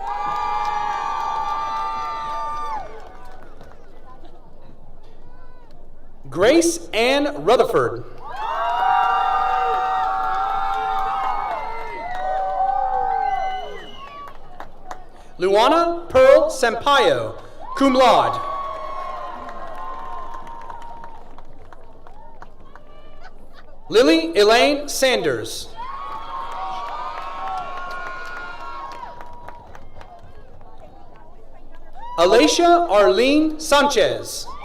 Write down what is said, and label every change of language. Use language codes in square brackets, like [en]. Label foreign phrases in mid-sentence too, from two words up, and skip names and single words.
[en] Grace Ann Rutherford. Luana Pearl Sampaio, [la] cum laude. [en] Lily Elaine Sanders. Alicia Arlene Sanchez.